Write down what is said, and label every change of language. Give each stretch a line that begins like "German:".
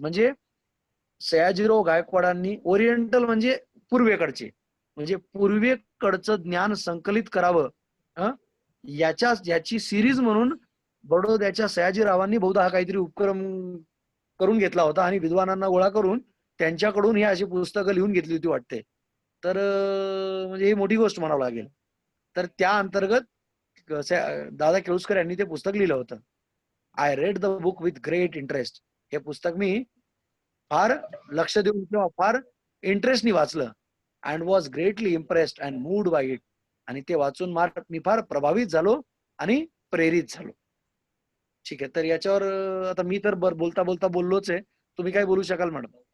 Marathi: म्हणजे सयाजीराव गायकवाडांनी, ओरिएंटल म्हणजे पूर्वेकडचे, म्हणजे पूर्वेकडचं ज्ञान संकलित करावं याची सिरीज म्हणून बडोद्याच्या सयाजीरावांनी बहुधा हा काहीतरी उपक्रम करून घेतला होता आणि विद्वानांना गोळा करून त्यांच्याकडून ही अशी पुस्तकं लिहून घेतली होती वाटते. तर म्हणजे ही मोठी गोष्ट म्हणावं लागेल. तर त्या अंतर्गत दादा केळुसकर यांनी ते पुस्तक लिहिलं होतं.
English: I read the book with great interest.
Marathi: हे पुस्तक मी फार लक्ष देऊन किंवा फार इंटरेस्टनी वाचलं
English: And was greatly impressed and moved by it.
Marathi: आणि ते वाचून मी फार प्रभावित झालो आणि प्रेरित झालो. ठीक आहे, तर याच्यावर आता मी तर बोलता बोलता बोललोच आहे. तुम्ही काय बोलू शकाल मॅडम?